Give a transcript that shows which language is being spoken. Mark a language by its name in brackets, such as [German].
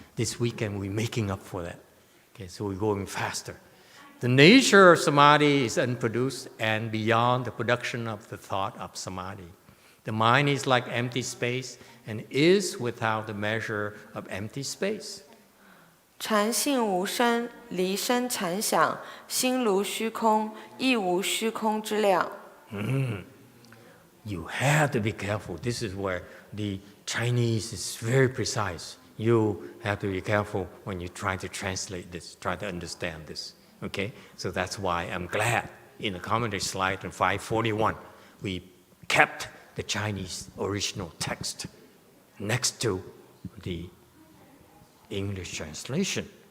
[English] This weekend, we're making up for that. Okay, so we're going faster. The nature of samadhi is unproduced and beyond the production of the thought of samadhi. The mind is like empty space and is without the measure of empty space. [Chinese] 禅性无声，离生禅想，心如虚空，亦无虚空之量。 [English] You have to be careful. This is where the Chinese is very precise. You have to be careful when you try to translate this, try to understand this. Okay? So that's why I'm glad in the commentary slide in 541, we kept the Chinese original text next to the English translation.